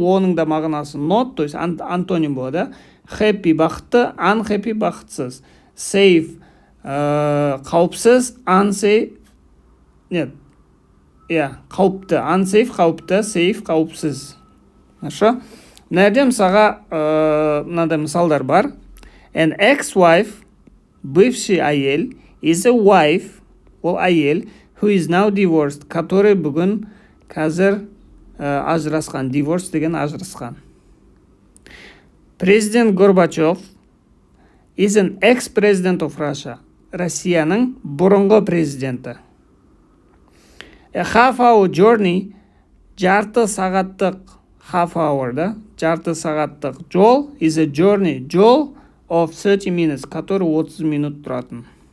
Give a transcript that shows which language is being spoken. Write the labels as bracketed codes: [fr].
[kk] Оның да мағынасы not, то есть антоним болады. Happy бақытты, unhappy бақытсыз. Safe қауіпсіз, unsafe қауіпті, unsafe қауіпті, safe қауіпсіз. [ru] Хорошо? [kk] Мынада мысалға мынандай мысалдар бар. [en] An ex-wife, [ru] бывший [en] әйел, is a wife, [kk] ол әйел, [en] who is now divorced, [ru] который [kk] бүгін қазір ажырасқан. [en] Divorce [kk] деген ажырасқан. [en] Президент Горбачев is an ex-president of Russia, [kk] Россияның бұрынғы президенті. [en] A half-hour journey, [kk] жарты сағаттық, [en] half-hour, [kk] жарты сағаттық жол, [en] is a journey, жол of 30 minutes, [ru] который 30 минут [en] тұратын.